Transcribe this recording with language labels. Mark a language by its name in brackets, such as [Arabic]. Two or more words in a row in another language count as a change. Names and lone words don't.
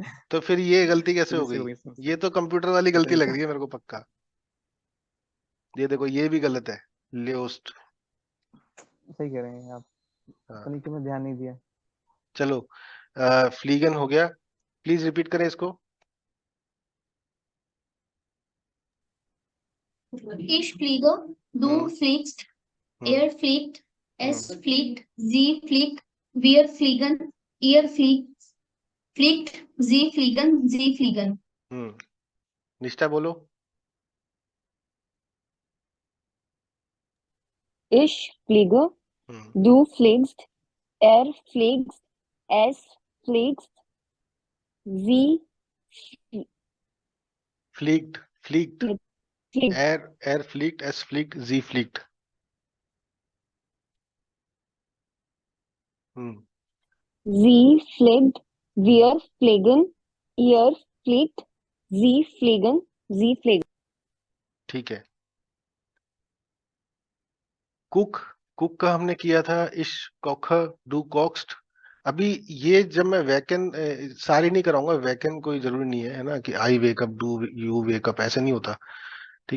[Hindi] तो फिर ये गलती कैसे खुद हो से गई? हो गई समझ। ये तो कंप्यूटर वाली पता गलती नहीं लग सर। रही है मेरे को पक्का। ये देखो, ये भी गलत है, लियोस्ट। सही कह रहे हैं आप। पता हाँ, नहीं क्यों मैं ध्यान नहीं दिया। चलो, फ्लीगन हो गया, प्लीज रिपीट करें इसको। [German] Ish flieger, du हम्म fliegst, हम्म er fliegt, हम्म es fliegt, sie fliegt, wir fliegen, ihr fliegt, sie fliegen, sie fliegen. [Hindi] हम्म। निष्ठा बोलो। [German] Ich fliege, हम्म। du fliegst, er fliegt, es fliegt, sie fliegt, fliegt, fliegt, er fliegt, es fliegt, sie fliegt. हम्म। sie fliegt, wir fliegen, ihr fliegt, sie fliegen, sie fliegen. [Hindi] ठीक है। कुक, कुक का हमने किया था [German] ich koch, du kochst. [Hindi] अभी ये जब मैं वैकन सारी नहीं कराऊंगा, वैकन कोई जरूरी नहीं है ना, कि [English] I wakeup, do you wakeup, [Hindi] ऐसे नहीं होता, ठीक है।